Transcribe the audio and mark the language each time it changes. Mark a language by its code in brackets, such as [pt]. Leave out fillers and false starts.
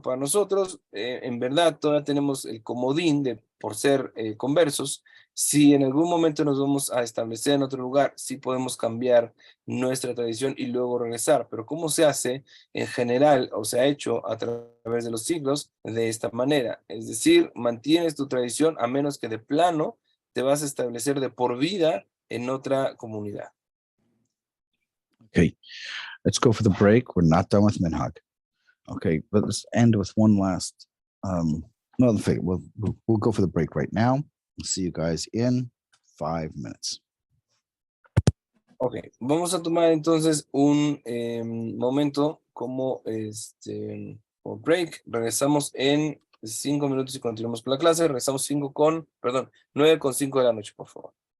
[es] Para nosotros, en verdad, todavía tenemos el comodín de, por ser conversos, si en algún momento nos vamos a establecer en otro lugar, sí podemos cambiar nuestra tradición y luego regresar. Pero ¿cómo se hace en general o se ha hecho a través de los siglos de esta manera? Es decir, mantienes tu tradición a menos que de plano te vas a establecer de por vida en otra comunidad. [en] Okay, let's go for the break. We're not done with Minhag. Okay, but let's end with one last. Well, we'll go for the break right now. We'll see you guys in 5 minutes. [es] Ok, vamos a tomar entonces un momento como como break. Regresamos en 5 minutos y continuamos con la clase. Regresamos 9:05 de la noche, por favor.